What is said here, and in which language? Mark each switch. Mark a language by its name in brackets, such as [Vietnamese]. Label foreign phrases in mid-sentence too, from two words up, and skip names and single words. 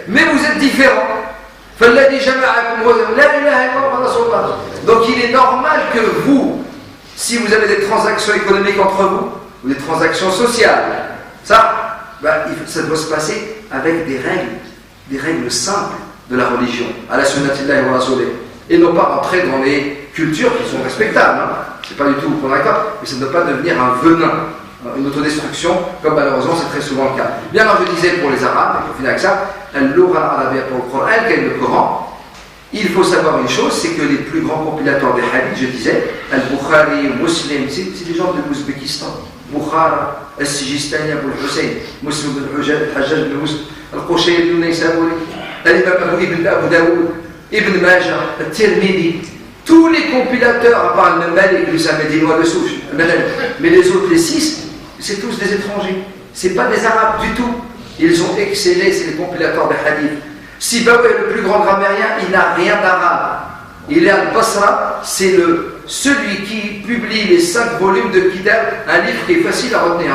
[French] Mais vous êtes différents. Donc il est normal que vous, si vous avez des transactions économiques entre vous, ou des transactions sociales, ça doit se passer avec des règles simples de la religion, à la [Arabic] سنة الله ورسوله, [French] et non pas rentrer dans les cultures qui sont respectables. C'est pas du tout pour d'accord, mais ça ne doit pas devenir un venin, une autodestruction, comme malheureusement c'est très souvent le cas. Bien alors je disais pour les Arabes, et pour finir avec ça, [Arabic] اللغة العربية [French] pour le Coran, quel est le Coran? Il faut savoir une chose, c'est que les plus grands compilateurs des hadiths, je disais, Al-Bukhari, Muslim, c'est des gens de l'Ouzbékistan. Bukhara, Al-Sijistani, Abu al-Hussein, Muslim ibn al-Hajjaj ibn Muslim, Al-Qushayr ibn Naysaburi, Al-Imam ibn Abu Daoud, Ibn Majah, Al-Tirmidhi, tous les compilateurs, à part Al-Malik, lui c'est un Médinois de souche, mais les autres, les 6, c'est tous des étrangers. C'est pas des Arabes du tout. Ils ont excellé, c'est les compilateurs des hadiths. Sibawi est le plus grand grammairien, il n'a rien d'arabe. Il est al-Basra, c'est celui qui publie les 5 volumes de Kitab, un livre qui est facile à retenir.